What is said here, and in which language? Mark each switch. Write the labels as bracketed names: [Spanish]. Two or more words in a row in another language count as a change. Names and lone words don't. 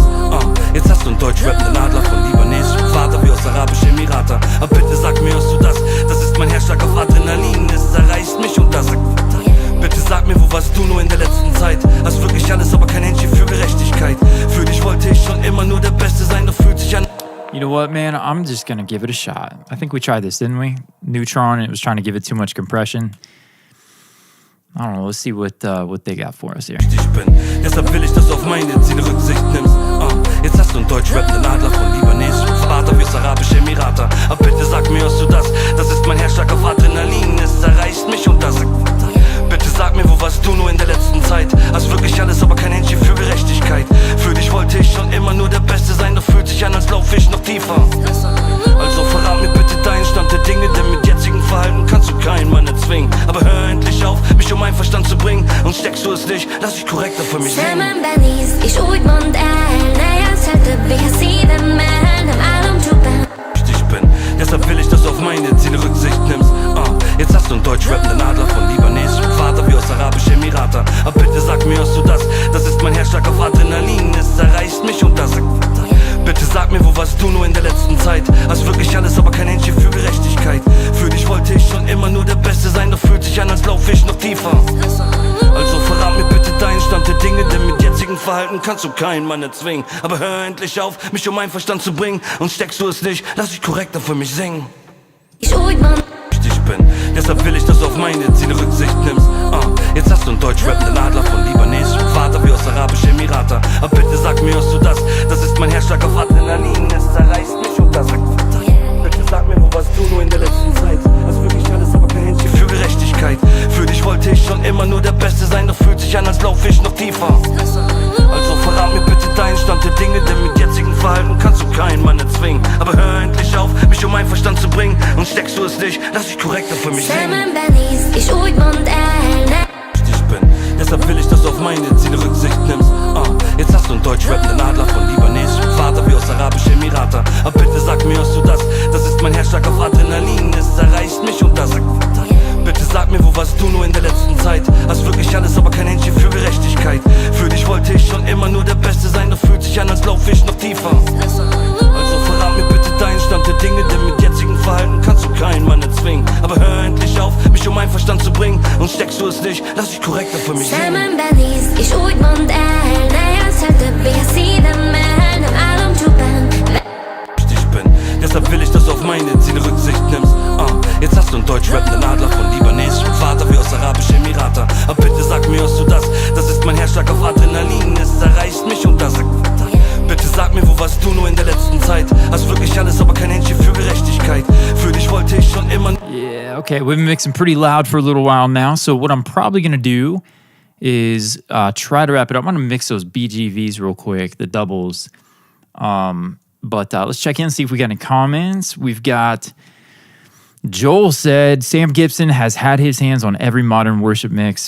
[German] Jetzt hast du einen deutsch rappenden Adler von libanesischem Vater wie aus arabischen Emiraten. Aber bitte sag mir, hörst du das? Das ist mein Herzschlag auf Adrenalin, es zerreißt mich und das. Bitte sag mir, wo warst du nur in der letzten Zeit? Hast wirklich alles, aber kein Händchen für Gerechtigkeit. Für dich wollte ich schon immer nur der Beste sein, doch fühlt sich an. [English] You know what, man? I'm just gonna give it a shot. I think we tried this, didn't we? Neutron, it was trying to give it too much compression. I don't know, let's see what they got for us here. [German] Ich bin, deshalb will ich, dass du auf meine Ziele Rücksicht nimmst. Jetzt hast du einen deutsch rappenden Adler von libanesischem Vater wie aus arabischen Emiraten. Aber bitte sag mir, hörst du das? Das ist mein Herzschlag auf Adrenalin, es zerreißt mich und das. Bitte sag mir, wo warst du nur in der letzten Zeit? Hast wirklich alles, aber kein Händchen für Gerechtigkeit. Für dich wollte ich schon immer nur der Beste sein, doch fühlt sich an, als lauf ich noch tiefer. Also verrat mir bitte deinen Stand der Dinge, denn mit jetzigem Verhalten kannst du keinen Mann erzwingen. Aber hör endlich auf, mich um meinen Verstand zu bringen. Und steckst du es nicht, lass dich korrekter für mich singen. [Hungarian] Szemembenéz, és úgy mondd el, ne játsz el többé a szívemmel, nem álomcsupán. [German] Ich bin, deshalb will ich, dass du auf meine Ziele Rücksicht nimmst. Jetzt hast du einen deutsch rappenden Adler von libanesischem Vater wie aus arabischen Emiraten. Aber bitte sag mir, hörst du das? Das ist mein Herzschlag auf Adrenalin, es zerreißt mich und das. Bitte sag mir, wo warst du nur in der letzten Zeit? Hast wirklich alles, aber kein Händchen für Gerechtigkeit. Für dich wollte ich schon immer nur der Beste sein, doch fühlt sich an, als lauf ich noch tiefer. Also verrat mir bitte deinen Stand der Dinge, denn mit jetzigem Verhalten kannst du keinen Mann erzwingen. Aber hör endlich auf, mich um meinen Verstand zu bringen. Und steckst du es nicht, lass dich korrekter für mich singen. [Hungarian] És úgy mondd [German] Ich bin, deshalb will ich, dass du auf meine Ziele Rücksicht nimmst. Jetzt hast du einen deutsch rappenden Adler von libanesischem Vater wie aus arabischen Emiraten. Aber bitte sag mir, hörst du das? Das ist mein Herzschlag auf Adrenalin, es zerreißt mich und das. Bitte sag mir, wo warst du nur in der letzten Zeit? Hast wirklich alles, aber kein Händchen für Gerechtigkeit. Für dich wollte ich schon immer nur der Beste sein, doch fühlt sich an, als lauf ich noch tiefer. Also verrat mir bitte deinen Stand der Dinge, denn mit jetzigem Verhalten kannst du keinen Mann erzwingen. Aber hör endlich auf, mich um meinen Verstand zu bringen. Und steckst du es nicht, lass dich korrekter für mich singen. [Hungarian] Szemembenéz, és úgy mondd el, ne. [German] Ich bin, deshalb will ich, dass du auf meine Ziele Rücksicht nimmst. Jetzt hast du einen deutsch rappenden Adler von libanesischem Vater wie aus arabischen Emiraten. Aber bitte sag mir, hörst du das? Das ist mein Herzschlag auf Adrenalin, es zerreißt mich und das. Bitte sag mir, wo warst du nur in der letzten Zeit? Hast wirklich alles, aber kein Händchen für Gerechtigkeit. Für dich wollte ich schon immer nur der Beste sein, doch fühlt sich an, als lauf ich noch tiefer. Also verrat mir bitte deinen Stand der Dinge, denn mit jetzigem Verhalten kannst du keinen Mann erzwingen. Aber hör endlich auf, mich um meinen Verstand zu bringen. Und steckst du es nicht, lass dich korrekter für mich singen. [Hungarian] Szemembenéz, és úgy mondd el, ne játsz el többé a szívemmel, nem álomcsupán. [German] Ich bin, deshalb will ich, dass du auf meine Ziele Rücksicht nimmst. Jetzt hast du einen deutsch rappenden Adler von libanesischem Vater wie aus arabischen Emiraten. Aber bitte sag mir, hörst du das? Das ist mein Herzschlag auf Adrenalin, es zerreißt mich und das. Bitte sag mir, wo warst du nur in der letzten Zeit? Hast wirklich alles, aber kein Händchen für Gerechtigkeit. Für dich wollte ich schon immer. [English] Yeah, okay, we've been mixing pretty loud for a little while now. So what I'm probably gonna do is try to wrap it up. I'm gonna mix those BGVs real quick, the doubles. But let's check in and see if we got any comments. We've got Joel said, Sam Gibson has had his hands on every modern worship mix.